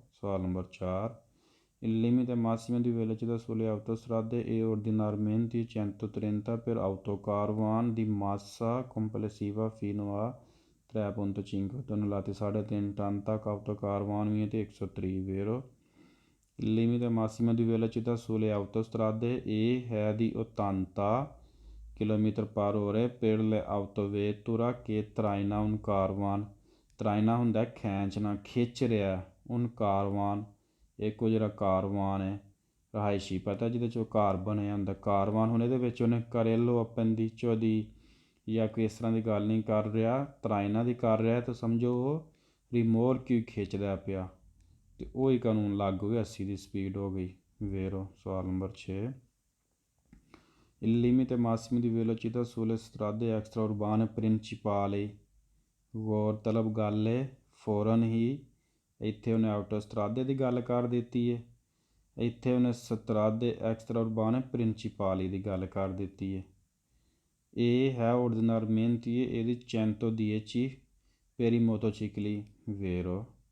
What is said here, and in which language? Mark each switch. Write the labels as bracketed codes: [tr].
[pa] ਸਵਾਲ number 4। [it] Il limite massimo di velocità sulle autostrade è ordinariamente 130 per autocaravan di massa complessiva fino a 3.5 tonnellate 3.5 [pa] ton ਤੱਕ [it] autocaravan [pa] ਵੀ ਹੈ ਤੇ [it] 130 vero। Il limite massimo di velocità sulle autostrade è di 80 km/h per le autovetture che traina un caravan। [pa] traina ਹੁੰਦਾ ਖਿੱਚਣਾ, ਖਿੱਚ ਰਿਹਾ [it] un caravan। [pa] ਇੱਕ ਉਹ ਜਿਹੜਾ ਕਾਰਵਾਨ ਹੈ ਰਹਾਇਸ਼ੀ ਪਤਾ ਜਿਹਦੇ 'ਚ ਉਹ ਘਰ ਬਣਿਆ ਹੁੰਦਾ ਕਾਰਵਾਨ। ਹੁਣ ਇਹਦੇ ਵਿੱਚ ਉਹਨੇ ਕਰੇਲੋ ਆਪੰਦੀਚੋ ਦੀ ਜਾਂ ਕੋਈ ਇਸ ਤਰ੍ਹਾਂ ਦੀ ਗੱਲ ਨਹੀਂ ਕਰ ਰਿਹਾ, ਤਰਾਇਨਾ ਦੀ ਕਰ ਰਿਹਾ, ਤਾਂ ਸਮਝੋ ਉਹ ਰੀਮੋਰਕਿਊ ਖਿੱਚਦਾ ਪਿਆ ਤੇ ਉਹੀ ਕਾਨੂੰਨ ਲਾਗੂ ਹੋ ਗਿਆ, 80 ਦੀ ਸਪੀਡ ਹੋ ਗਈ। ਵੇਰੋ। ਸਵਾਲ number 6। [it] Il limite massimo di velocità sulle strade extraurbane principali। [pa] ਗੌਰਤਲਬ ਗੱਲ ਹੈ, ਫੌਰਨ ਹੀ ਇੱਥੇ ਉਹਨੇ ਆਟੋਸਟਰਾਦੇ ਦੀ ਗੱਲ ਕਰ ਦਿੱਤੀ ਹੈ, ਇੱਥੇ ਉਹਨੇ ਸਤਰਾਦੇ ਐਕਸਟਰਾਉਰਬਾਨੇ ਪ੍ਰਿੰਸੀਪਾਲੀ ਦੀ ਗੱਲ ਕਰ ਦਿੱਤੀ ਹੈ। ਇਹ ਹੈ [it] ordinariamente ਇਹਦੀ 110 per i motocicli vero।